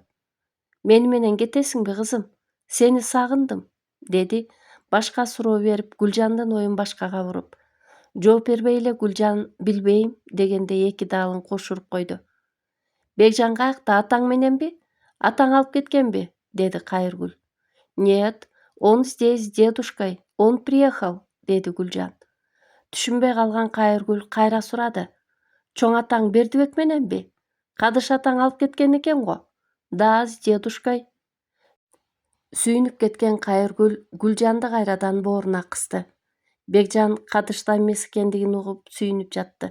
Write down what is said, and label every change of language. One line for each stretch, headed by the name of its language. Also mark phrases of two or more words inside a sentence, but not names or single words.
Kyrgyz: «Мени менен кетесиңби, кызым? Сени сагындым», деди, башка суроо берип, Гүлжандын оюн башкага буруп. Жооп бербей эле Гүлжан «Билбейм» дегенде эки даалын кошуруп койду. «Бекжан каякта, атаң мененби? Атаң алып кеткенби?» деди Кайыргүл.
Russian: «Нет, он здесь с дедушкой, он приехал»,
Kyrgyz: деди Гүлжан. Түшүнбөй калган Кайыргүл кайра сурады: «Чоң атаң Бердибек мененби? Кадыш атаң алып кеткен экен го?»
Russian: «Да, с дедушкой».
Kyrgyz: Сүйүнүп кеткен Кайыргүл Гүлжанды кайрадан бооруна кысты. Бекжан Кадышта эмес экендигин угуп сүйүнүп жатты.